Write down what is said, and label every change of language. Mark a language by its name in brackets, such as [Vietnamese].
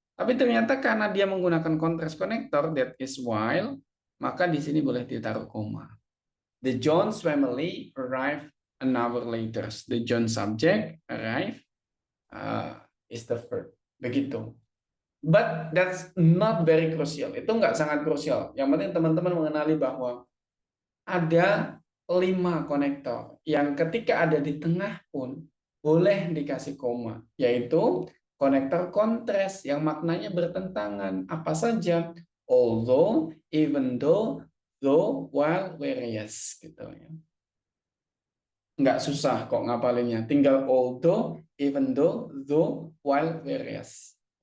[Indonesian] Tapi ternyata karena dia menggunakan kontras konektor, that is while, maka di sini boleh ditaruh koma. [English] The Jones family arrived an hour later. The Jones subject arrive is the verb. Begitu. But that's not very crucial. [Indonesian] Itu nggak sangat krusial. Yang penting teman-teman mengenali bahwa ada 5 konektor yang ketika ada di tengah pun boleh dikasih koma, yaitu konektor kontras yang maknanya bertentangan. Apa saja? [English] Although, even though, though, while, whereas. Gitu ya. [Indonesian] Nggak susah kok ngapalinnya. Tinggal although, even though, while, whereas.